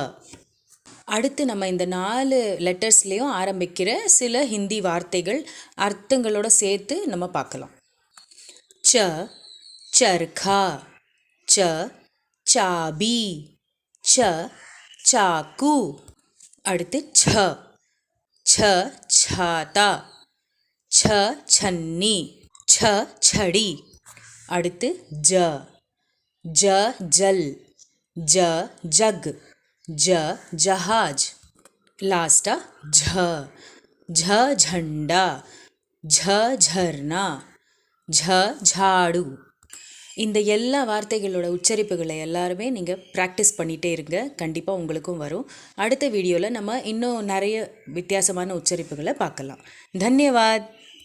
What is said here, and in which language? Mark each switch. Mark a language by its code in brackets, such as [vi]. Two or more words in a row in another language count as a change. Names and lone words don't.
[ta] அடுத்து நம்ம இந்த 4 லெட்டர்ஸ்லேயும் ஆரம்பிக்கிற சில ஹிந்தி வார்த்தைகள் அர்த்தங்களோட சேர்த்து நம்ம பார்க்கலாம். [hi] च चरखा, च चाबी, च चाकू. அடுத்து ச छ छाता, छ छन्नी, छ छड़ी. அடுத்து ज. ज जल, ज जग, ज जहाज. [ta] லாஸ்ட்டாக ஜ. [hi] झ झंडा, झ झरना, झ झाड़ू. [ta] இந்த எல்லா வார்த்தைகளோட உச்சரிப்புகளை எல்லாருமே நீங்கள் ப்ராக்டிஸ் பண்ணிகிட்டே இருங்க, கண்டிப்பாக உங்களுக்கும் வரும். அடுத்த வீடியோவில் நம்ம இன்னும் நிறைய வித்தியாசமான உச்சரிப்புகளை பார்க்கலாம். [hi] தன்யவாத்.